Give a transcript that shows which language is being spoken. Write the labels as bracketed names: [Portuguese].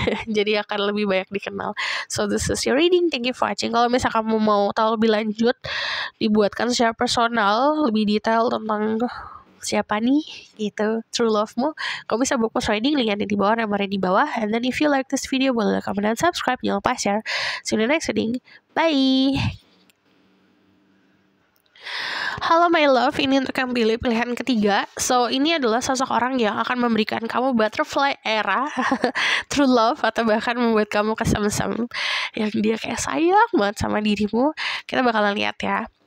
[Indonesian] Jadi akan lebih banyak dikenal. [English] So this is your reading. Thank you for watching. [Indonesian] Kalau misalnya kamu mau tahu lebih lanjut, dibuatkan secara personal, lebih detail tentang siapa nih gitu, true love-mu, kamu bisa book reading, linknya di bawah, nomornya di bawah. [English] And then if you like this video, [Indonesian] boleh comment dan subscribe. Jangan lupa share. [English] See you in the next reading. Bye. [Indonesian] Halo [English] my love, [Indonesian] ini untuk yang pilih pilihan ketiga. So, ini adalah sosok orang yang akan memberikan kamu butterfly era, true love, atau bahkan membuat kamu kesemsem. Yang dia kayak sayang banget sama dirimu. Kita bakalan lihat ya.